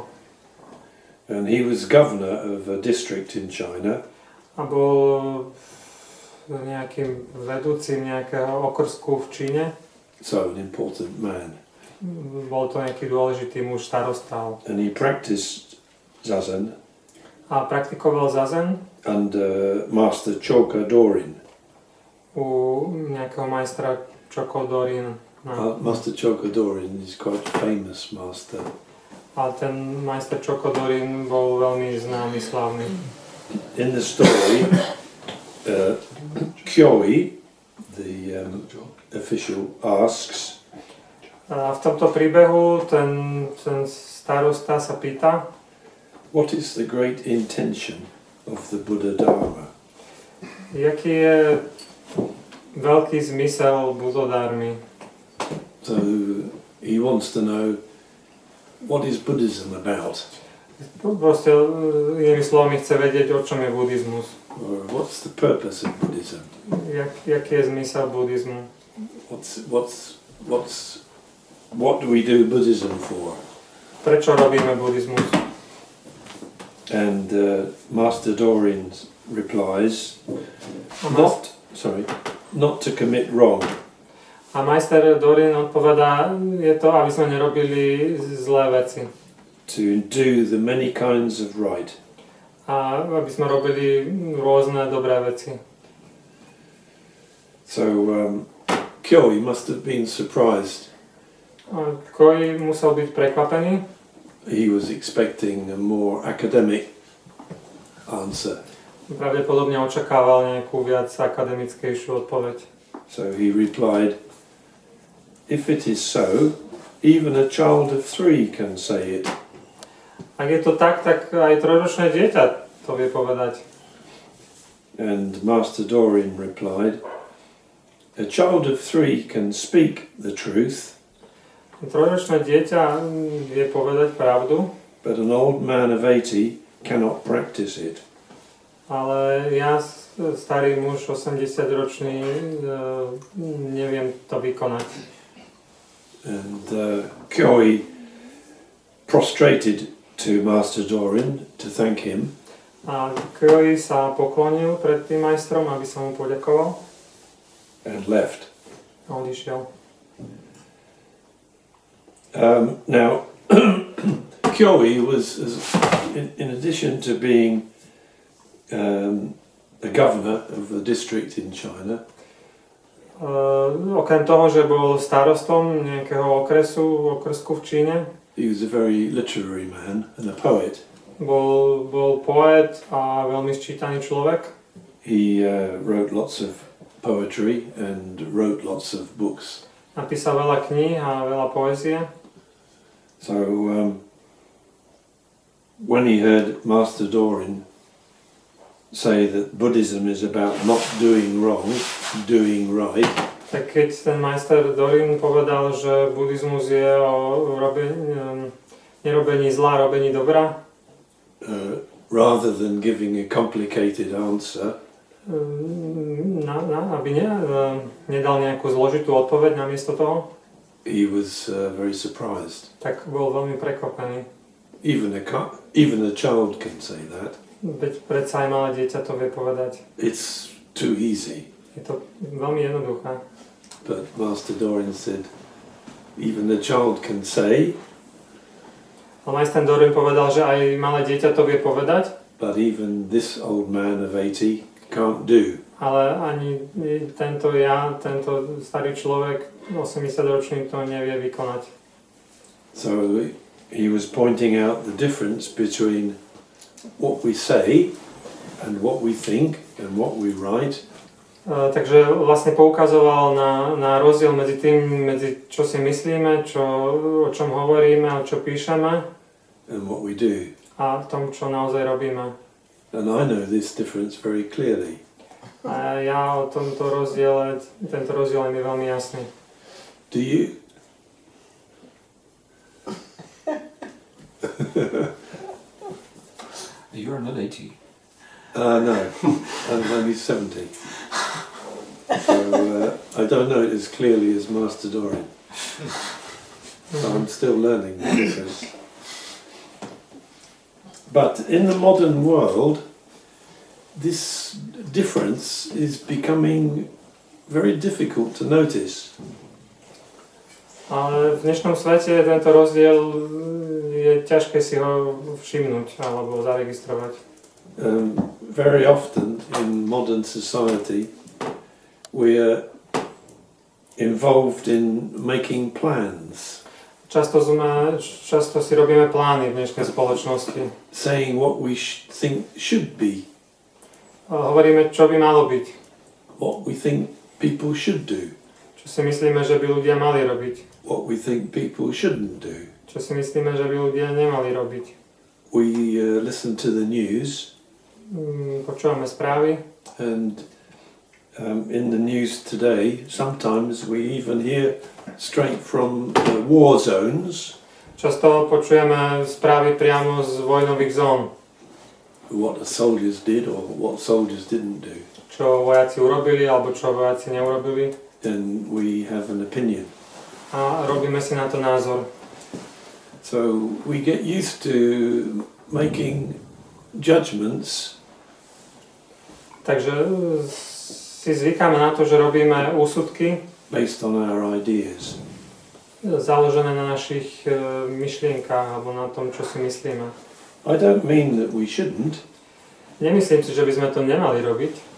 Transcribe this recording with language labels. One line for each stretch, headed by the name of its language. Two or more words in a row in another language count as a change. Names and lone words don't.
English: And he was governor of a district in China.
Slovak: A bol nejakým vedúcim nejakého okrsku v Číne.
English: So an important man.
Slovak: Bol to nejaký dôležitý muž, starosta.
English: And he practiced zazen.
Slovak: A praktikoval zazen.
English: Under Master Choka Dorin.
Slovak: U nejakého majstra Choka Dorin.
English: Master Choka Dorin is quite famous master.
Slovak: A ten majster Choka Dorin bol veľmi známy, slávny.
English: In the story, Kyoi, the official, asks.
Slovak: A v tomto príbehu ten starosta sa pýta,
English: what is the great intention of the Buddha Dharma?
Slovak: Jaký je veľký zmysel Buddhodármy?
English: So he wants to know what is Buddhism about?
Slovak: Proste inými slovami chce vedieť, o čom je buddhizmus.
English: Or what's the purpose of Buddhism?
Slovak: Jaký je zmysel buddhizmu?
English: What do we do Buddhism for?
Slovak: Prečo robíme buddhizmus?
English: And Master Dorin replies, not to commit wrong.
Slovak: A majster Dorin odpovedá, je to, aby sme nerobili zlé veci.
English: To do the many kinds of right.
Slovak: A aby sme robili rôzne dobré veci.
English: So Kyo must have been surprised.
Slovak: Koi musel byť prekvapený.
English: He was expecting a more academic answer.
Slovak: Pravdepodobne očakával nejakú viac akademickejšiu odpoveď.
English: So he replied, "If it is so, even a child of 3 can say it."
Slovak: Ak je to tak, tak aj trojročné dieťa to vie povedať.
English: And Master Doreen replied, "A child of 3 can speak the truth,
Slovak: Trojročné dieťa vie povedať pravdu,
English: but an old man of 80 cannot practice it."
Slovak: ale ja, starý muž, 80-ročný, neviem to vykonať.
English: And Kyo prostrated to Master Doreen to thank him.
Slovak: A Koi sa poklonil pred tým majstrom, aby sa mu poďakoval.
English: And left.
Slovak: A odišiel.
English: Now, Kyo was, in addition to being a governor of the district in China,
Slovak: Okrem toho, že bol starostom nejakého okrsku v Číne,
English: he was a very literary man and a poet.
Slovak: bol poet a veľmi sčítaný človek.
English: He wrote lots of poetry and wrote lots of books.
Slovak: Napísal veľa kníh a veľa poézie.
English: So when he heard Master Doreen say that Buddhism is about not doing wrong, doing right,
Slovak: Tak keď ten majster Doreen povedal, že buddhizmus je o nerobení zla, robení dobra,
English: rather than giving a complicated answer,
Slovak: aby nedal nejakú zložitú odpoveď namiesto toho,
English: he was very surprised.
Slovak: tak bol veľmi prekvapený.
English: Even a child can say that.
Slovak: Veď predsa aj malé dieťa to vie povedať.
English: It's too easy.
Slovak: Je to veľmi jednoduché.
English: But Master Doreen said, even a child can say,
Slovak: Ale majster Doreen povedal, že aj malé dieťa to vie povedať,
English: but even this old man of 80 can't do.
Slovak: ale ani tento starý človek, 80-ročný, to nevie vykonať.
English: So he was pointing out the difference between what we say and what we think and what we write.
Slovak: Takže vlastne poukazoval na rozdiel medzi čo si myslíme, o čom hovoríme a čo píšeme
English: And what we do.
Slovak: a tom, čo naozaj robíme.
English: And I know this difference very clearly.
Slovak: A ja o tento rozdiel je mi veľmi jasný.
English: Do you? You're not 80. No, I'm only 70. So I don't know it as clearly as Master Doreen. So I'm still learning the difference. But in the modern world, this difference is becoming very difficult to notice.
Slovak: Ale v dnešnom svete tento rozdiel je ťažké si ho všimnúť alebo zaregistrovať.
English: Very often in modern society we're involved in making plans.
Slovak: Často si robíme plány v dnešnej spoločnosti.
English: Saying what we think should be.
Slovak: Hovoríme, čo by malo byť.
English: What we think people should do.
Slovak: Čo si myslíme, že by ľudia mali robiť.
English: What we think people shouldn't do.
Slovak: Čo si myslíme, že by ľudia nemali robiť.
English: We listen to the news.
Slovak: Počúvame správy.
English: And in the news today, sometimes we even hear straight from war zones.
Slovak: Často počujeme správy priamo z vojnových zón.
English: What the soldiers did or what soldiers didn't do.
Slovak: Čo vojaci urobili alebo čo vojaci neurobili.
English: Then we have an opinion.
Slovak: A robíme si na to názor.
English: So we get used to making judgments.
Slovak: Takže si zvykáme na to, že robíme úsudky
English: based on our ideas.
Slovak: Založené na našich myšlienkách alebo na tom, čo si myslíme.
English: I don't mean that we shouldn't.
Slovak: Nemyslím si, že by sme to nemali robiť.